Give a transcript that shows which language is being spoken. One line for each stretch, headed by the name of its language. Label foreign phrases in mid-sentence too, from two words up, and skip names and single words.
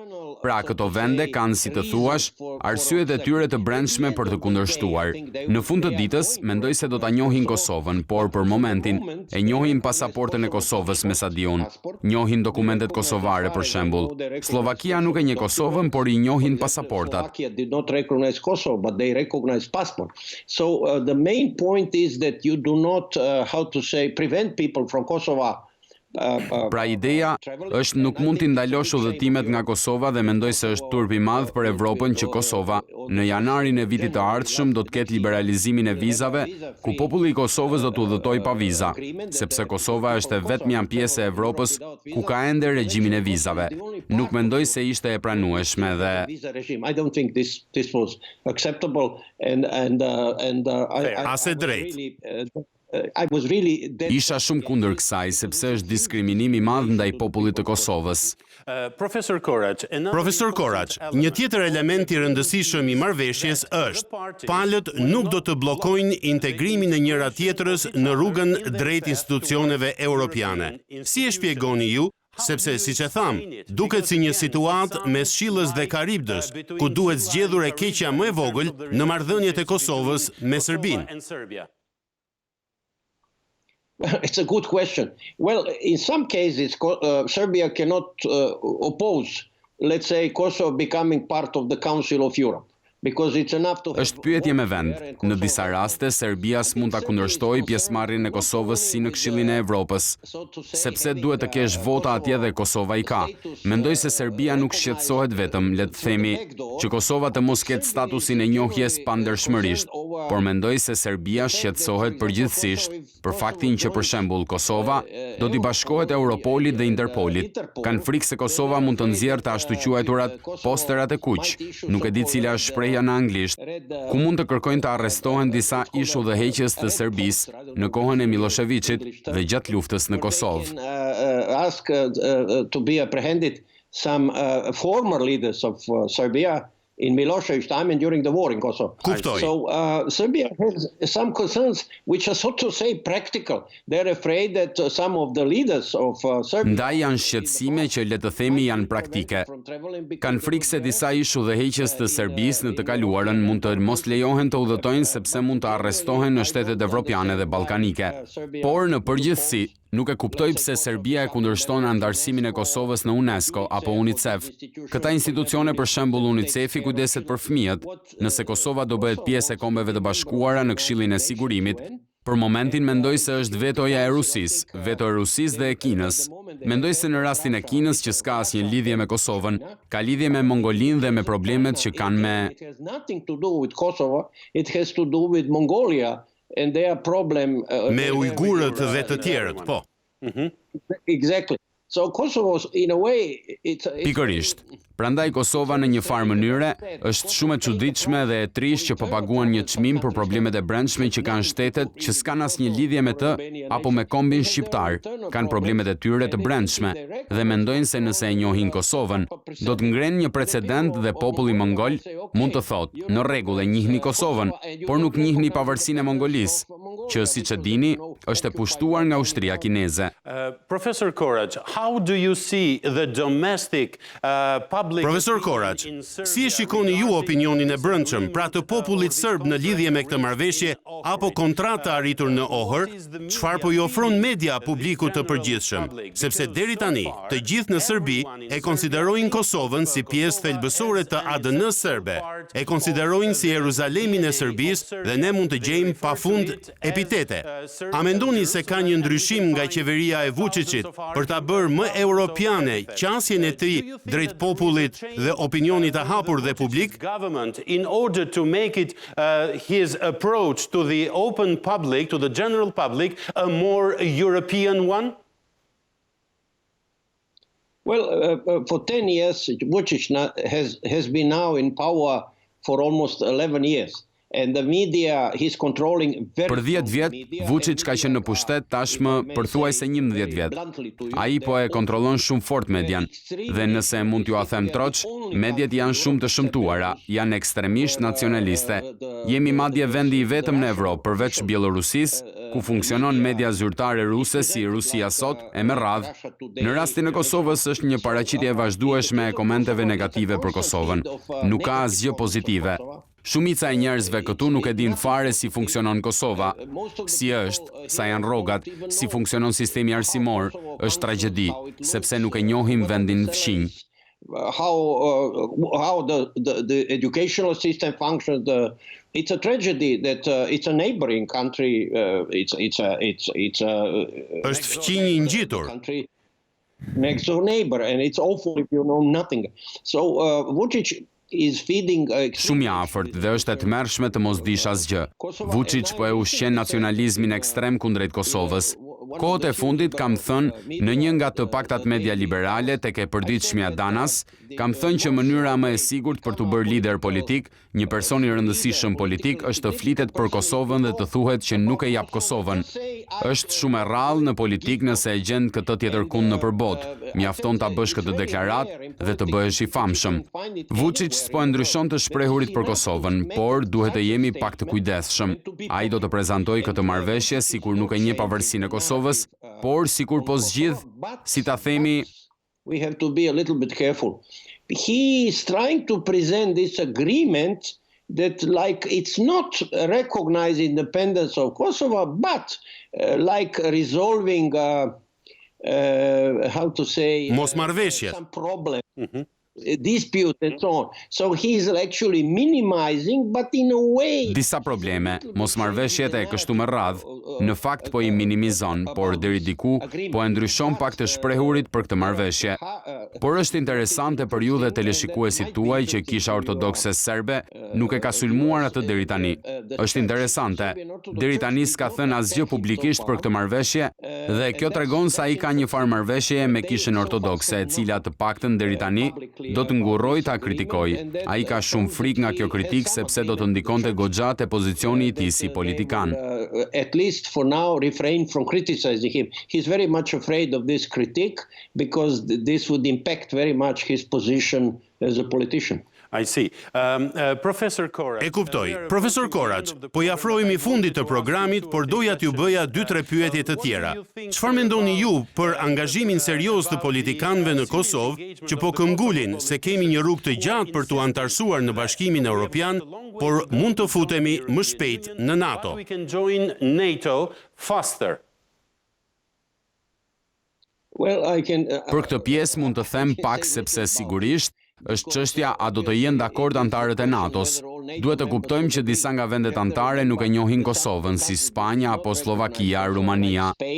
Albanian: Pra, këto vende kanë, si të thuash, arsyet e tyre të brendshme për të kundërshtuar. Në fund të ditës, mendoj se do ta njohin Kosovën, por për momentin e njohin pasaportën e Kosovës me sa di unë. Njohin dokumentet kosovare për shembull. Slovakia nuk e njeh Kosovën, por i njohin pasaportat.
English: Did not recognize Kosovo, but they recognize passport. So the main point is that you do not prevent people from Kosovo.
Albanian: Pra ideja është nuk mund t'i ndalosh udhëtimet nga Kosova dhe mendoj se është turp i madh për Evropën që Kosova në janarin e vitit të ardhshëm do të ketë liberalizimin e vizave, ku populli i Kosovës do të udhëtojë pa viza, sepse Kosova është e vetmja pjesë e Evropës ku ka ende regjimin e vizave. Nuk mendoj se ishte e pranueshme dhe
English: I don't think this was acceptable and
Albanian: Ase drejt. Isha shumë kundër kësaj, sepse është diskriminim i madh ndaj popullit të Kosovës. Profesor Korach, një tjetër element i rëndësishëm i marrëveshjes është palët nuk do të bllokojnë integrimin e njëra tjetrës në rrugën drejt institucioneve europiane. Si e shpjegoni ju? Sepse, siç e tham, duket si një situatë mes Shqillës dhe Karibdës, ku duhet zgjedhur e keqja më e vogël në marrëdhëniet e Kosovës me Serbinë.
English: It's a good question. Well, in some cases, Serbia cannot oppose, let's say, Kosovo becoming part of the Council of Europe.
Albanian: Është pyetje me vend. Në disa raste, Serbia s'mund ta kundërshtojë pjesëmarrjen e Kosovës si në Këshillin e Evropës, sepse duhet të kesh vota atje dhe Kosova i ka. Mendoj se Serbia nuk shqetësohet vetëm, le të themi, që Kosova të mos ketë statusin e njohjes pandershmërisht, por mendoj se Serbia shqetësohet përgjithsisht për faktin që për shembull Kosova do t'i bashkohet Europolit dhe Interpolit. Kanë frikë se Kosova mund të nxjerrë të ashtu quajturat posterat e kuq. Nuk e di cila është shprehja në anglisht, ku mund të kërkojnë të arrestohen disa ish udhëheqës të Serbisë në kohën e Miloševićit dhe gjatë luftës në Kosovë.
English: Ask to be apprehended some former leaders of Serbia in Milošević time and during the war in Kosovo.
Albanian: Kuptoj.
English: So Serbia has some concerns which are so to say practical. They're afraid that some of the leaders of Serbia
Albanian: Ndaj janë shqetësime që le të themi janë praktike. Kanë frikë se disa ish udhëheqës të Serbisë në të kaluarën mund të mos lejohen të udhëtojnë sepse mund të arrestohen në shtetet evropiane dhe ballkanike. Por në përgjithësi, nuk e kuptoj pse Serbia e kundërshton anëtarësimin e Kosovës në UNESCO apo UNICEF. Këta institucione, për shembull UNICEF-i, kujdeset për fëmijët. Nëse Kosova do bëhet pjesë e Kombeve të Bashkuara në Këshillin e Sigurimit, për momentin mendoj se është vetoja e Rusisë, veto e Rusisë dhe e Kinës. Mendoj se në rastin e Kinës, që s'ka asnjë lidhje me Kosovën, ka lidhje me Mongolinë dhe me problemet që kanë me
English: It has nothing to do with Kosovo, it has to do with Mongolia and their problem
Albanian: me ujgurët dhe të tjerët, po.
English: Exactly. So Kosovo in a way it's
Albanian: Pikërisht. Prandaj Kosova në një farë mënyre është shumë e çuditshme dhe e trisht që po paguan një çmim për problemet e brendshme që kanë shtetet që s'kan asnjë lidhje me të apo me kombin shqiptar. Kanë problemet e tyre të brendshme dhe mendojnë se nëse e njohin Kosovën, do të ngrenë një precedent dhe populli mongol mund të thotë, në rregull e njihni Kosovën, por nuk njihni pavarësinë e Mongolisë, që siç e dini, është e pushtuar nga ushtria kineze.
English: Professor Korać, how do you see the domestic public...
Albanian: Profesor Korać, si e shikoni ju opinionin e brendshëm pra të popullit serb në lidhje me këtë marrëveshje apo kontratë arritur në Ohër, çfarë po i ofron media publikut të përgjithshëm? Sepse deri tani, të gjithë në Serbi e konsiderojnë Kosovën si pjesë thelbësore të ADN-s serbe, e konsiderojnë si Jeruzalemin e Serbisë dhe ne mund të gjejmë pafund epitete. A mendoni se ka një ndryshim nga qeveria e Vučićit për ta bërë më europiane qasjen e tij drejt popullit dhe opinionit të hapur dhe publik?
English: Government in order to make it his approach to the open public, to the general public, a more European one? Well, for 10 years, Vučić has been now in power for almost 11 years. And the media, he's controlling very...
Albanian: Për 10 vjet, Vučić ka qenë në pushtet tashmë përthuajse 11 vjet. Ai po e kontrollon shumë fort median. Dhe nëse mund t'ju a them troç, mediat janë shumë të shëmtuara, janë ekstremisht nacionaliste. Jemi madje vendi i vetëm në Evropë, përveç Bielorusisë, ku funksionon media zyrtare ruse si Rusia Sot e me radhë. Në rastin e Kosovës është një paraqitje e vazhdueshme e komenteve negative për Kosovën. Nuk ka asgjë pozitive. Shumica e njerëzve këtu nuk e din fare si funksionon Kosova, si është, sa janë rrogat, si funksionon sistemi arsimor, është tragjedi, sepse nuk e njohim vendin fqinj.
English: How the educational system functions, it's a tragedy that it's a neighboring country,
Albanian: Është fqinj i ngjitur.
English: Next door neighbor, and it's awful if you know nothing. So Vučić is feeding
Albanian: Shumë i afërt dhe është e tmerrshme të mos dish asgjë. Vučić po e ushqen nacionalizmin ekstrem kundrejt Kosovës. Kohët e fundit kam thënë në një nga të paktat media liberale tek e përditshmja Danas, kam thënë që mënyra më e sigurt për të bërë lider politik, një person i rëndësishëm politik, është të flitet për Kosovën dhe të thuhet që nuk e jap Kosovën. Është shumë e rrallë në politik nëse e gjen këtë tjetërkund nëpër botë. Mjafton ta bësh këtë deklaratë dhe të bëhesh i famshëm. Vučić s'po e ndryshon të shprehurit për Kosovën, por duhet të jemi pak të kujdesshëm. Ai do të prezantojë këtë marrëveshje sikur nuk e njeh pavarësinë e Kosovës, por sikur po zgjidh, si ta themi,
English: we have to be a little bit careful. He is trying to present this agreement that like it's not recognize independence of Kosovo, but like resolving how to say
Albanian: Mosmarrëveshjet.
English: some problem. dispute and so on. So he's actually minimizing, but in a way...
Albanian: Disa probleme, mosmarrveshjet e kështu me radh, në fakt po i minimizon, por deri diku po e ndryshon pak të shprehurit për këtë marrëveshje. Por është interesante për ju dhe teleshikuesit tuaj që Kisha Ortodokse Serbe nuk e ka sulmuar atë deri tani. Është interesante. Deri tani s'ka thënë asgjë publikisht për këtë marrëveshje dhe kjo tregon se ai ka një farë marrëveshje me Kishën Ortodokse, e cila të paktën deri tani do të ngurroj ta kritikoj. Ai ka shumë frikë nga kjo kritikë sepse do të ndikonte goxha te pozicioni i tij si politikan.
English: At least for now refrain from criticizing him. He's very much afraid of this critique because this would impact very much his position as a politician. I see. Professor Korać.
Albanian: E kuptoj. Profesor Korać, po i afrohemi fundit të programit, por doja t'ju bëja 2-3 pyetje të tjera. Çfarë mendoni ju për angazhimin serioz të politikanëve në Kosovë, që po këmbgulin se kemi një rrugë të gjatë për t'u antarësuar në Bashkimin Evropian, por mund të futemi më shpejt në NATO?
English: We can join NATO faster.
Albanian: Për këtë pjesë mund të them pak sepse sigurisht është çështja a do të jenë dakord antarët e NATO-s. Duhet të kuptojmë që disa nga vendet anëtare nuk e njohin Kosovën, si Spanja apo Slovakia, Rumania.